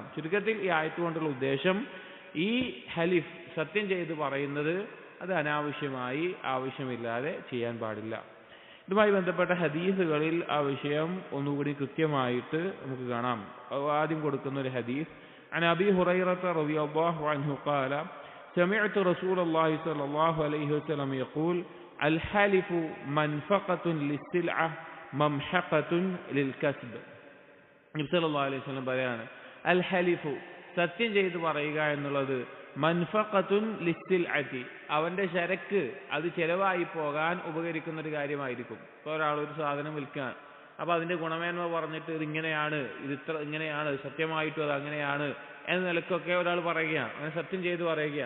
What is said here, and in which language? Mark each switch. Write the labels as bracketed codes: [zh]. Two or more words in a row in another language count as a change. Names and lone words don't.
[ml] ചുരുക്കത്തിൽ ഈ ആയത്ത് കൊണ്ടുള്ള ഉദ്ദേശം, ഈ ഹലിഫ് സത്യം ചെയ്ത് പറയുന്നത് അത് അനാവശ്യമായി ആവശ്യമില്ലാതെ ചെയ്യാൻ പാടില്ല. ഇതുമായി ബന്ധപ്പെട്ട ഹദീസുകളിൽ ആ വിഷയം ഒന്നുകൂടി കൃത്യമായിട്ട് നമുക്ക് കാണാം. ആദ്യം കൊടുക്കുന്ന ഒരു ഹദീസ് [ar] عن أبي هريرة رضي الله عنه قال سمعت رسول الله صلى الله عليه وسلم يقول الحلف منفقة للسلعة ممحقة للكسب. [ml] നബി [ar] صلى الله عليه وسلم [ml] പറയാണ്, [ar] الحلف, [ml] സത്യം ചെയ്ത് പറയുക എന്നുള്ളത് [ar] منفقة للسلعة, [ml] അവന്റെ ശരക്ക് അത് ചെലവായി പോകാൻ ഉപകരിക്കുന്ന ഒരു കാര്യമായിരിക്കും. ഇപ്പോൾ ഒരാൾ ഒരു സാധനം വിൽക്കാൻ, അപ്പൊ അതിന്റെ ഗുണമേന്മ പറഞ്ഞിട്ട് ഇതിങ്ങനെയാണ്, ഇങ്ങനെയാണ്, സത്യമായിട്ടും അത് അങ്ങനെയാണ് എന്ന നിലക്കൊക്കെ ഒരാൾ പറയുകയാണ്, അങ്ങനെ സത്യം ചെയ്ത് പറയുകയാണ്.